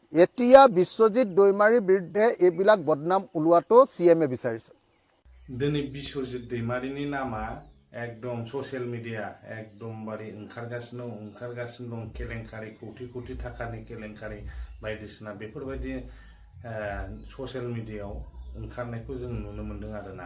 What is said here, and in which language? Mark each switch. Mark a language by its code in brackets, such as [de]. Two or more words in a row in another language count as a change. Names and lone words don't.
[as] এতিয়া বিশ্বজিৎ দৈমাৰীৰ বিৰুদ্ধে এইবিলাক বদনাম ওলোৱাটো CM বিচাৰিছে। [brx] दिनै बिश्वजित दैमारिनि नामा एकदम [en] social media [brx] एकदमबारे ओंखारगासिनो दं केलेंकारि कोटि कोटि थाखानि केलेंकारि बायदिसिना बेफोरबायदि ससियेल मिडियायाव ओंखारनायखौ जों नुनो मोन्दों आरोना।